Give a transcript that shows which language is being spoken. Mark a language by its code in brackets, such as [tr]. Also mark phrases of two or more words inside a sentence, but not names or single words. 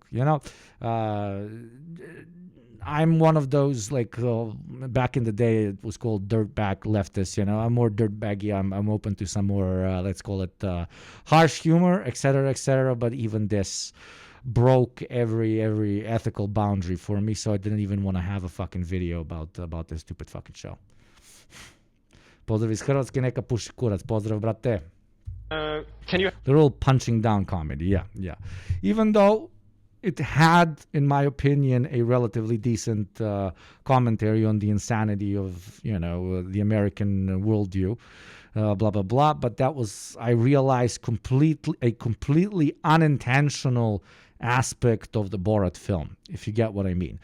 [en] You know, I'm one of those, like, back in the day, it was called dirtbag leftists, you know. I'm more dirtbaggy. I'm open to some more, let's call it, harsh humor, etc., but even this broke every ethical boundary for me, so I didn't even want to have a fucking video about this stupid fucking show. [hr] Pozdrav iz Hrvatske, neka puši kurac. Pozdrav, brate. [en] Can you... They're all punching down comedy, yeah. Even though it had, in my opinion, a relatively decent commentary on the insanity of, you know, the American worldview, blah, blah, blah. But that was, I realized, a completely unintentional aspect of the Borat film, if you get what I mean.